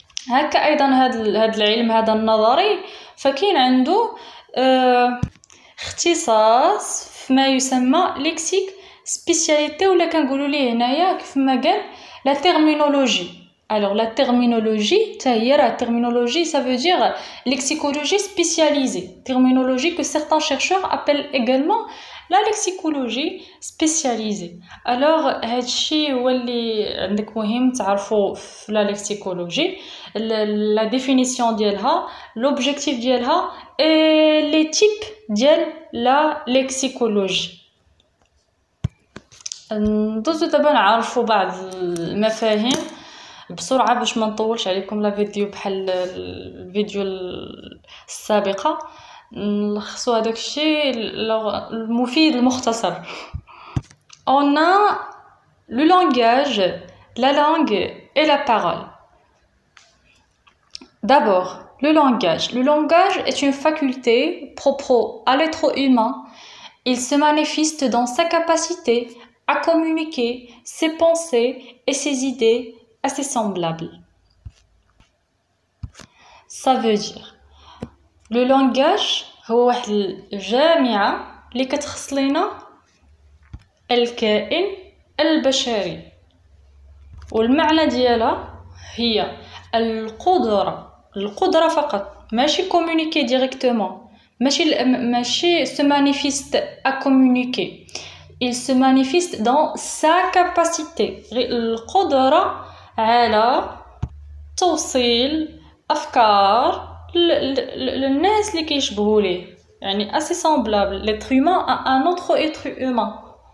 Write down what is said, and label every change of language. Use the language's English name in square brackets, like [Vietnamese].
[Arabic] هكا ايضا هاد العلم هذا النظري فكاين عنده اختصاص فيما يسمى ليكسيك سبيسياليتي ولا كنقولوا ليه هنايا كيف ما قال لا تيرمينولوجي. [French] alors la terminologie la terminologie ça veut dire lexicologie spécialisée, terminologie que certains chercheurs appellent également la lexicologie spécialisée. alors [Arabic] هادشي هو اللي عندك مهم تعرفوا في [French] la lexicologie, la définition ديالها, l'objectif ديالها et les types ديال la lexicologie. [Arabic] ندوزو دابا نعرفوا بعض المفاهيم بسرعه باش ما نطولش عليكم لا فيديو بحال الفيديو السابقه. نلخصوا هذاك الشيء المفيد المختصر. [French] on a le langage, la langue et la parole. d'abord le langage est une faculté propre à l'être humain. Il se manifeste dans sa capacité à communiquer ses pensées et ses idées à ses semblables. Ça veut dire le langage [Arabic] هو واحد الجامعة اللي كتخص لينا الكائن البشري والمعنى ديالها هي القدرة فقط ماشي communiquer directement ماشي [French] se manifeste à communiquer. Il se manifeste dans sa capacité [Arabic] القدرة على توصيل أفكار للناس اللي كيشبهوا ليه يعني [French] assez semblable l'être humain à un autre être humain.